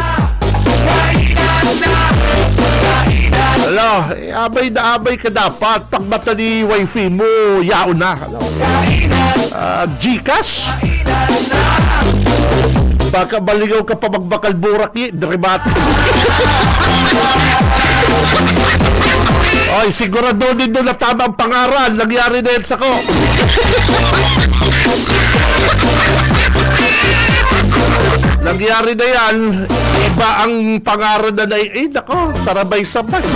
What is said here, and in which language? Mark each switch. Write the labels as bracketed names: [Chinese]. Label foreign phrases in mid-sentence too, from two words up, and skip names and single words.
[Bikol] Alo, amay na amay ka dapat. Pag mata ni wifey mo, yaon na. Gcash? Baka baligaw ka pa magbakal burak ni Dribat. [Filipino] Ay, sigurado din doon na tamang pangaral. Nangyari na yan sa ko. Nangyari na yan. [Bikol] Iba ang pangaral na nako, sarabay-sabay.